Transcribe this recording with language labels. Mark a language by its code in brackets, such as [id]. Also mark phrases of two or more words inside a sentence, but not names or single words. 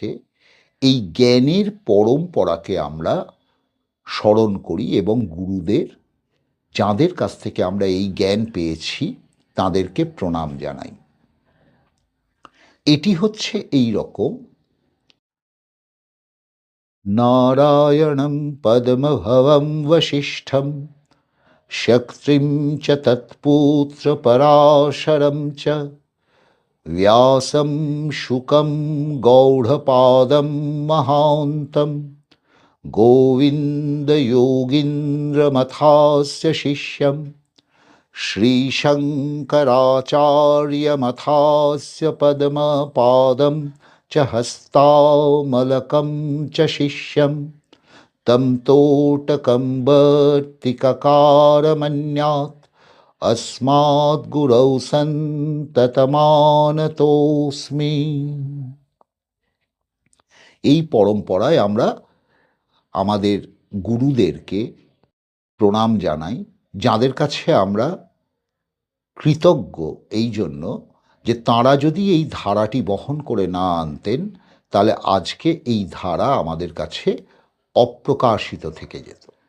[bn] এই জ্ঞানের পরম্পরাকে আমরা স্মরণ করি এবং গুরুদের, যাঁদের কাছ থেকে আমরা এই জ্ঞান পেয়েছি, তাঁদেরকে প্রণাম জানাই। এটি হচ্ছে এই রকম: [sa] নারায়ণং পদ্মভবং বশিষ্ঠং শক্তিং চ তৎপুত্র পরাশরং চ व्यासं शुकं गौड़पादं महान्तं गोविन्दयोगीन्द्रमथास्य शिष्यं श्रीशङ्कराचार्यमथास्य पद्मपादं च हस्तामलकं च शिष्यं तं तोटकं वर्तिककारमन्यात् अस्माद्गुरौ সন্ততমানতোস্মি। [bn] এই পরম্পরায় আমরা আমাদের গুরুদেরকে প্রণাম জানাই, যাদের কাছে আমরা কৃতজ্ঞ এই জন্য যে তাঁরা যদি এই ধারাটি বহন করে না আনতেন, তাহলে আজকে এই ধারা আমাদের কাছে অপ্রকাশিত থেকে যেত।